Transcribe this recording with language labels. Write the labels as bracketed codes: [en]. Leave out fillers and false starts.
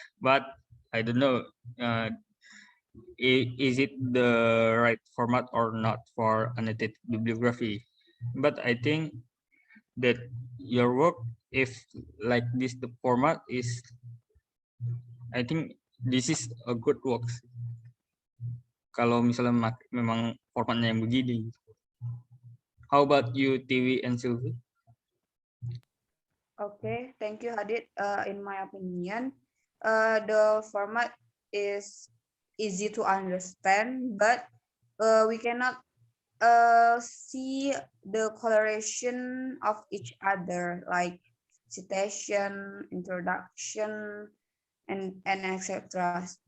[en] But I don't know, is it the right format or not for annotated bibliography? But I think that your work, if like this, the format is, I think this is a good work. [id] Kalau misalnya memang formatnya yang begini. [en] How about you, Tiwi and Sylvie? Okay, thank you, Hadid. In my opinion, the format is easy to understand, but we cannot see the coloration of each other, like citation, introduction, and etc.